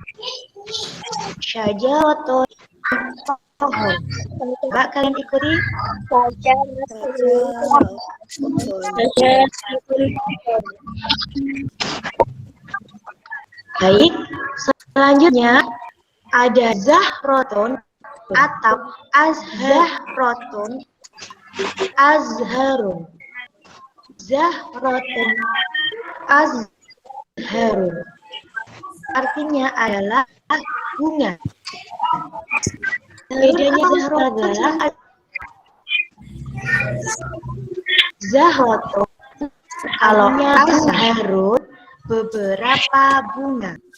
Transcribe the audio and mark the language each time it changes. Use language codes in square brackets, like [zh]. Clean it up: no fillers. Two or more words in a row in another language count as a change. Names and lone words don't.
[id] Syajaratun pohon. Coba kalian ikuti. Baik, selanjutnya ada zahrotun atau [ar] azharotun, azharun. Zahrotun, azharun. [id] Artinya adalah bunga. Bedanya zahrotun adalah zahrotun kalau azharun beberapa bunga.